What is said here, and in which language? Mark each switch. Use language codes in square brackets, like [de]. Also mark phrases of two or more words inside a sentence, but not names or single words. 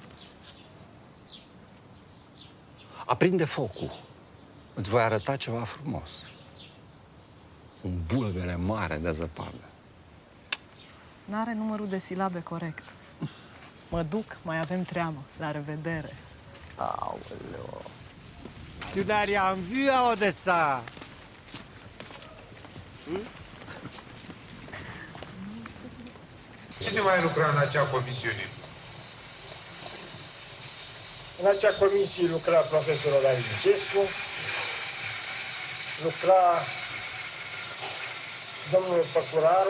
[ro] Aprinde focul. Îți voi arăta ceva frumos. Un bulgăre mare de zăpadă. N-are numărul de silabe corect. Mă duc, mai avem treabă. La revedere. Aoleu. [fr] Tu n'as rien vu à Odessa. [ro] Cine mai lucra în acea comisiune? În acea comisie lucra profesorul Orar Licescu, lucra domnul Păcuraru.